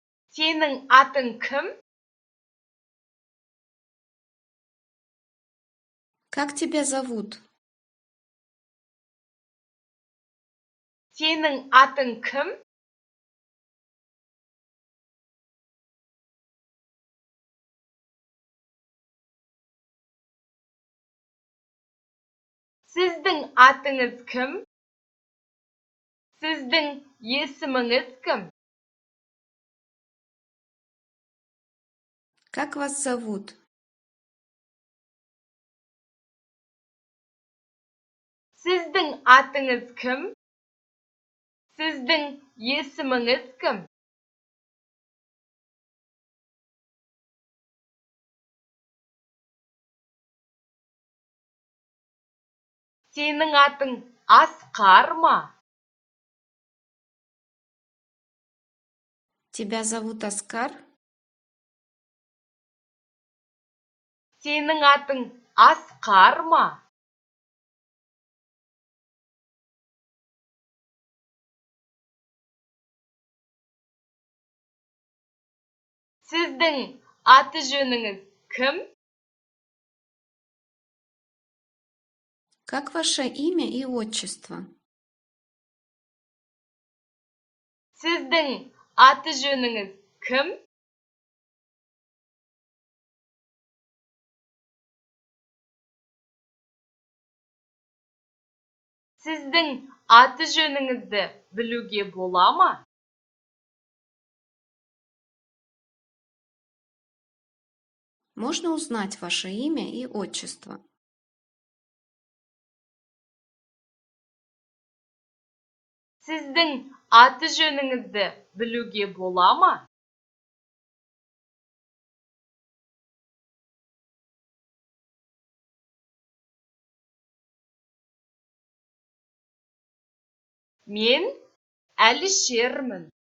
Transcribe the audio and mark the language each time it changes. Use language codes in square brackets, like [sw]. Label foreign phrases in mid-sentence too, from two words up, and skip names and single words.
[kk] Сенің атың кім? [ru] Как тебя зовут? [kk] Сенің атың кім? Сіздің атыңыз кім? Сіздің есіміңіз кім? [ru] Как вас зовут? [kk] Сіздің атыңыз кім? Сіздің есіміңіз кім? Сенің атың Асқар ма? [ru] Тебя зовут Оскар? [kk] Сенің атың Асқар ма? Сіздің аты-жөніңіз кім? [ru] Как ваше имя и отчество? [kk] Сіздің аты-жөніңіз кім? Сіздің аты-жөніңізді білуге бола ма? [ru] Можно узнать ваше имя и отчество? [kk] Сіздің аты-жөніңізді білуге бола ма? Мен Әлішермін.